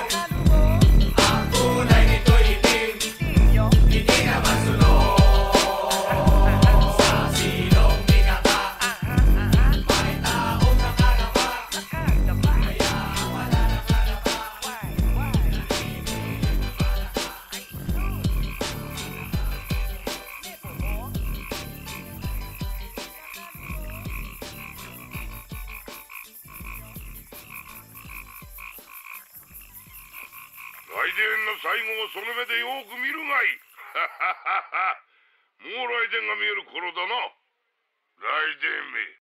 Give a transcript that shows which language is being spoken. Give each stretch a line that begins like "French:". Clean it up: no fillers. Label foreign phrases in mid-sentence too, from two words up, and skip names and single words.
Filipino: Ang kulay nito'y itim, hindi naman sunog. Sa silong ni Kaka, may taong nakalapa. Kaya ang wala nakalapa, nanginginig na palaka.
Japanese: ライデンの最後をその目でよく見るがいい。もうライデンが見える頃だな。ライデンめ。